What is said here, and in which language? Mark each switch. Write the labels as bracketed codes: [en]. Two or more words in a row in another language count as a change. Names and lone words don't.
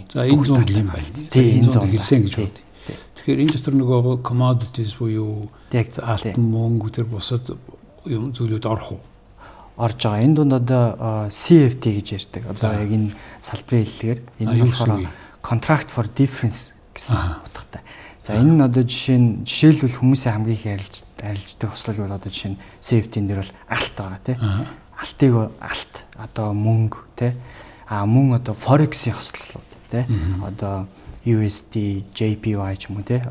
[mn] За энэ зүүн юм байна. Тийм энэ зүүн хэлсэн гэж бод. Тэгэхээр энэ дотор нөгөө commodities буюу алтан мөнгө тэр бусад юм зүйлүүд орох уу? орж байгаа. Энэ дунд одоо CFD гэж ярьдаг. Одоо яг энэ салбарын хэллэгээр энэ нь болохоор [en] contract for difference [mn] гэсэн утгатай. За энэ нь одоо жишээлбэл хүмүүсийн хамгийн их арилждаг хослол бол одоо жишээ нь CFD-н дээр бол алт байгаа тий. Алт одоо мөнгө тий. Мөн одоо forex-ийн хослолууд тий. Одоо USD, JPY ч юм уу тий.